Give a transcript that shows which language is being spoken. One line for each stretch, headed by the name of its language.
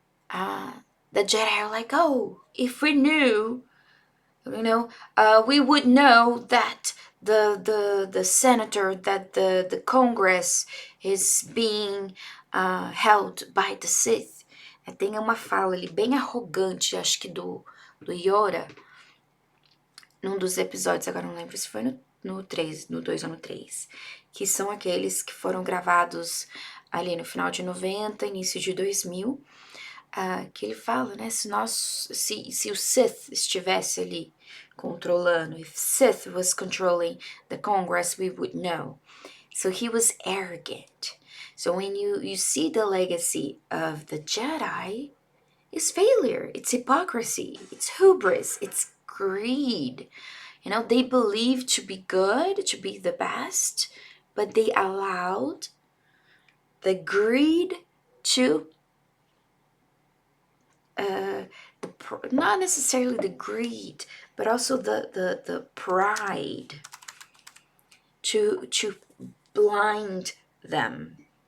English: The Jedi are like, oh, if we knew, we would know that the senator, that the Congress is being held by the Sith.
Portuguese: Tem uma fala ali bem arrogante, acho que do Yoda, num dos episódios, agora não lembro se foi no 3, no 2 ou no 3, que são aqueles que foram gravados ali no final de 90, início de 2000, que ele fala, né, se o Sith estivesse ali controlando,
English: if Sith was controlling the Congress, we would know. So he was arrogant. So when you see the legacy of the Jedi, it's failure, it's hypocrisy, it's hubris, it's greed. They believed to be good, to be the best, but they allowed the greed to not necessarily the greed, but also the pride to blind them.